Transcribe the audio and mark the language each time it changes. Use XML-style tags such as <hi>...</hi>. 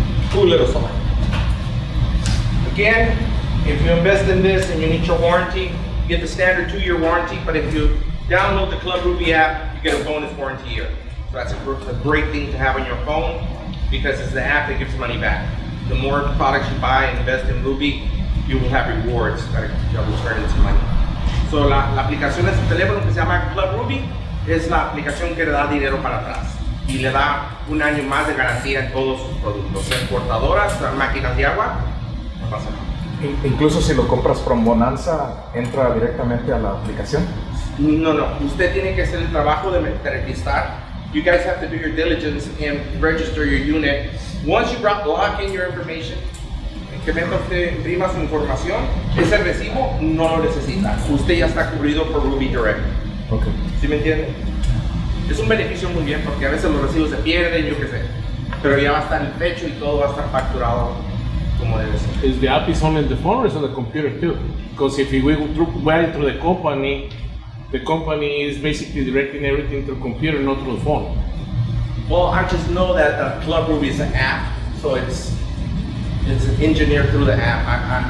<en>Cool little saw. Again, if you invest in this and you need your warranty, you get the standard 2-year warranty, but if you download the Club Rubi app, you get a bonus warranty year. So that's a great thing to have on your phone, because it's the app that gives money back. The more products you buy and invest in Rubi, you will have rewards that will turn into money.</en> <es>So la aplicación de su teléfono que se llama Club Rubi es la aplicación que le da dinero para atrás y le da 1 año más de garantía en todos sus productos. Importadoras, máquinas de agua, no pasa nada. Incluso si lo compras from Bonanza, ¿entra directamente a la aplicación? No, usted tiene que hacer el trabajo de registrar.</es> <en>You guys have to do your diligence and register your unit. Once you lock in your information,</en> <es>que meta usted, imprima su información, ese recibo no lo necesita. Usted ya está cubrido por Rubi Direct.</es> <en>Okay.</en> <es>¿Sí me entiende? Es un beneficio muy bien, porque a veces los recibos se pierden, yo qué sé. Pero ya va a estar el techo y todo va a estar facturado como debe ser.</es> <en>Is the app is only on the phone or is on the computer too? Because if you go through the company is basically directing everything through computer, not through the phone. Well, I just know that Club Rubi is an app, so it's engineered through the app.</en>